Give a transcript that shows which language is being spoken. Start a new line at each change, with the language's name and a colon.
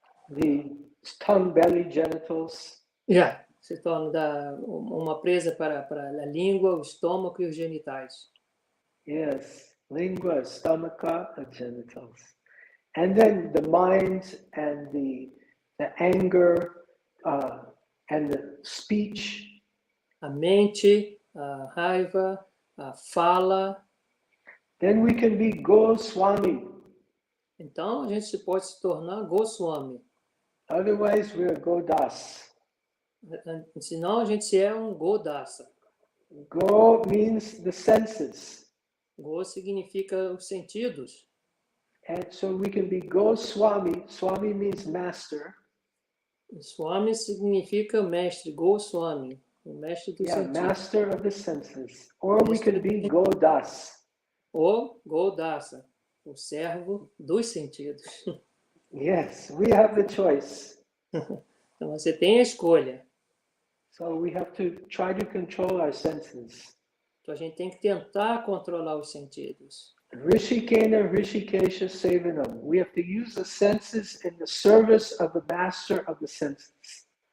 English: the tongue, belly, genitals.
Portuguese: Se torna uma presa para a língua, o estômago e os genitais.
English: Yes, lingua, stomacha, and genitals. And then the mind and the anger and the speech.
Portuguese: A mente, a raiva, a fala.
English: Then we can be Goswami.
Portuguese: Então a gente pode se tornar Goswami.
English: Otherwise we are Godas.
Portuguese: Senão a gente é um Godasa.
English: Go means the senses.
Portuguese: Go significa os sentidos.
English: And so we can be Goswami. Swami means master.
Portuguese: Swami significa mestre, Goswami, o mestre dos sentidos.
English: Master of the senses. Or we can be Godas.
Portuguese: Ou Godasa, o servo dos sentidos.
English: Yes, we have the choice.
Portuguese: Então você tem a escolha.
English: So we have to try to control our senses.
Portuguese: Então a gente tem que tentar controlar os sentidos.
Sanskrit: Rishikena Rishikesha Sevanam.
English: We have to use the senses in the service of the master of the senses.